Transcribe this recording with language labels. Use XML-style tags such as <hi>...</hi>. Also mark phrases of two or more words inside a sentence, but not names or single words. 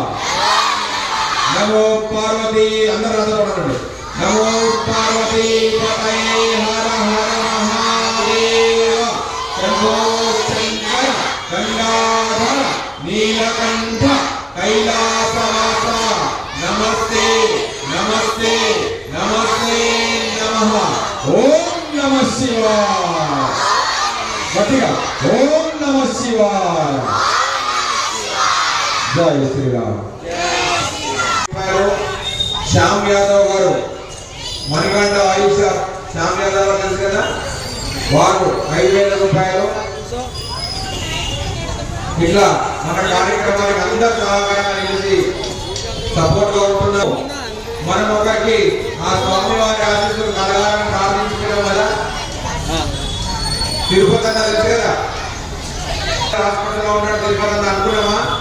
<sa>नमो पार्वती अंदर नमो पार्वती पतये हर हर महादेव शंभो शंकर गंगाधर नीलकंठ कैलासवासा नमस्ते नमस्ते नमस्ते नमः ओम नमः शिवाय गट्टिगा ओम नमः शिवाय</sa> <hi>जय श्री राम</hi> <te>श्याम यादव गारू मणिगंड आयुष श्याम यादव తెలుసు కదా వారు 5000 రూపాయలు ఇట్లా మన కార్యక్రమానికి అందరూ సహకారంగా నిలిచి సపోర్ట్ గా ఉంటున్నారు. మనం ఒకరికి ఆ స్వామి వారి ఆశీస్సులు కలగాలని ప్రార్థించుకోవడం వల్ల తిరుపతి అన్న తెలుసు కదా హాస్పిటల్లో ఉన్నాడు తిరుపతి అన్న అనుకున్నామా</te>